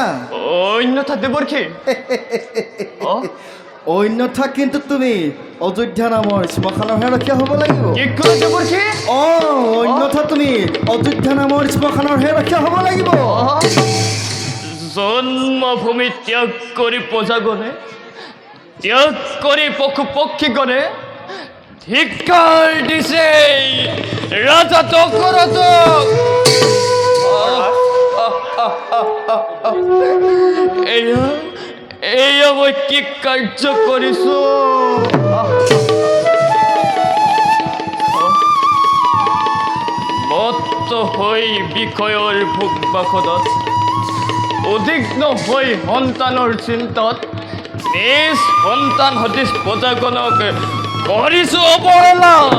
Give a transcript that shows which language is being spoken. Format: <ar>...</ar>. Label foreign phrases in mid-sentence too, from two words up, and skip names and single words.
<as>অন্যথা দেবর্ষী অ, অন্যথা কিন্তু তুমি অযোধ্যা নামৰ শ্মশানৰহে ৰখীয়া হ'ব লাগিব কি করে দেবর্ষী অন্যথা তুমি অযোধ্যা নামৰ শ্মশানৰহে ৰক্ষা হ'ব লাগিব জন্মভূমি ত্যাগ করে প্রজাগণে ত্যাগ করে পশু পক্ষীগণে ধিক্কার দিছে রাজা দশরথ এয়া এয়া মই কি কার্য করিছো মত্ত হৈ বিষয়ৰ ভোগবাসনত উদ্বিগ্ন হৈ সন্তানৰ চিন্তাত নিজ সন্তান সদৃশ প্ৰজাগণক কৰিছো অৱহেলা</as>